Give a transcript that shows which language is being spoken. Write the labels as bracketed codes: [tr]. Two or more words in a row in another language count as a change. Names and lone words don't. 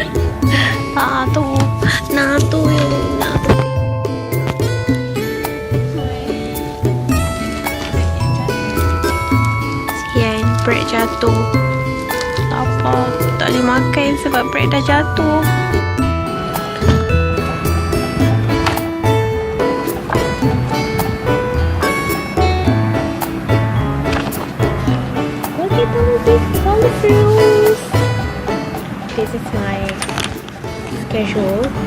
[ko] 나도 나도요 나도 [ms] bread jatuh. Lapar, tak boleh makan sebab bread dah jatuh. [en] Look at all these colorfuls. This is my schedule.